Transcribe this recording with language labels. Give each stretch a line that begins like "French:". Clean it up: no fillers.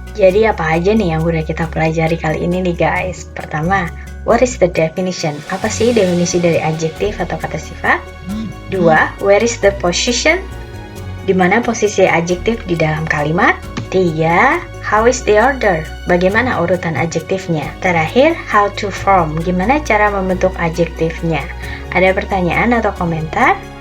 Indonesian: Jadi apa aja nih yang udah kita pelajari kali ini nih guys? Pertama,
English: what is the definition?
Indonesian: Apa sih definisi dari adjektif atau kata sifat? 2.
English: Where is the position?
Indonesian: Di mana posisi adjektif di dalam kalimat? 3.
English: How is the order?
Indonesian: Bagaimana urutan adjektifnya? Terakhir,
English: how to form?
Indonesian: Gimana cara membentuk adjektifnya? Ada pertanyaan atau komentar?